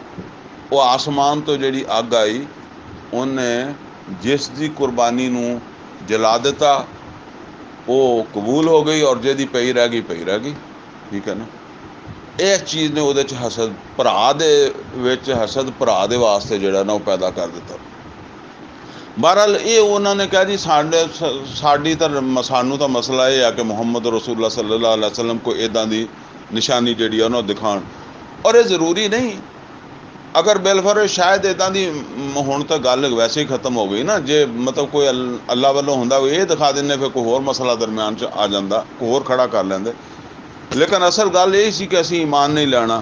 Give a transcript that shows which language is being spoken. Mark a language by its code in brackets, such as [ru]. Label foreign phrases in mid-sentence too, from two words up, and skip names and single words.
[pa] ਉਹ ਆਸਮਾਨ ਤੋਂ ਜਿਹੜੀ ਅੱਗ ਆਈ, ਉਹਨੇ ਜਿਸ ਦੀ ਕੁਰਬਾਨੀ ਨੂੰ ਜਲਾ ਦਿੱਤਾ ਉਹ ਕਬੂਲ ਹੋ ਗਈ, ਔਰ ਜਿਹਦੀ ਪਈ ਰਹਿ ਗਈ ਪਈ ਰਹਿ ਗਈ। ਠੀਕ ਹੈ ਨਾ। ਇਸ ਚੀਜ਼ ਨੇ ਉਹਦੇ 'ਚ ਹਸਦ, ਭਰਾ ਦੇ ਵਿੱਚ ਹਸਦ ਭਰਾ ਦੇ ਵਾਸਤੇ ਜਿਹੜਾ ਨਾ ਉਹ ਪੈਦਾ ਕਰ ਦਿੱਤਾ। ਬਹਰਹਾਲ ਇਹ ਉਹਨਾਂ ਨੇ ਕਿਹਾ ਜੀ ਸਾਡੀ ਤਾਂ ਸਾਨੂੰ ਤਾਂ ਮਸਲਾ ਇਹ ਆ ਕਿ ਮੁਹੰਮਦ [ar] رسول الله صلى الله عليه وسلم [pa] ਕੋਈ ਇੱਦਾਂ ਦੀ ਨਿਸ਼ਾਨੀ ਜਿਹੜੀ ਆ ਉਹਨਾਂ ਨੂੰ ਦਿਖਾਉਣ, ਔਰ ਇਹ ਜ਼ਰੂਰੀ ਨਹੀਂ। ਅਗਰ ਬਿਲਫਰਜ਼ ਸ਼ਾਇਦ ਇੱਦਾਂ ਦੀ ਹੁਣ ਤਾਂ ਗੱਲ ਵੈਸੇ ਹੀ ਖਤਮ ਹੋ ਗਈ ਨਾ, ਜੇ ਮਤਲਬ ਕੋਈ ਅੱਲਾ ਵੱਲੋਂ ਹੁੰਦਾ ਇਹ ਦਿਖਾ ਦਿੰਦੇ, ਫਿਰ ਕੋਈ ਹੋਰ ਮਸਲਾ ਦਰਮਿਆਨ 'ਚ ਆ ਜਾਂਦਾ, ਕੋਈ ਹੋਰ ਖੜਾ ਕਰ ਲੈਂਦੇ। ਲੇਕਿਨ ਅਸਲ ਗੱਲ ਇਹ ਸੀ ਕਿ ਅਸੀਂ ਈਮਾਨ ਨਹੀਂ ਲੈਣਾ।